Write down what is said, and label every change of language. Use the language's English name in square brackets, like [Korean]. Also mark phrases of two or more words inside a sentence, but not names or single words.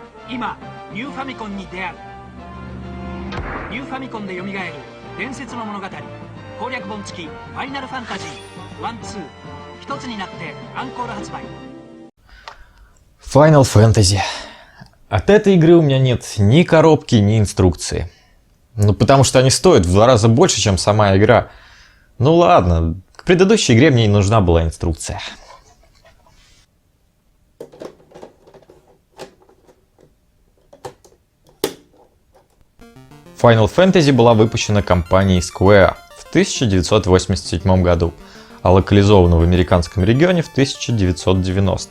[Japanese] 今ニューファミコンに出会う。ニューファミコンで蘇る伝説の物語、攻略本付きファイナルファンタジー1-2一つになってアンコール発売。 [Russian] Final Fantasy. От этой игры у меня нет ни коробки, ни инструкции. Ну, потому что они стоят в 2 раза больше, чем сама игра. Ну ладно, к предыдущей игре мне не нужна была инструкция. Final Fantasy была выпущена компанией Square в 1987 году, а локализована в американском регионе в 1990.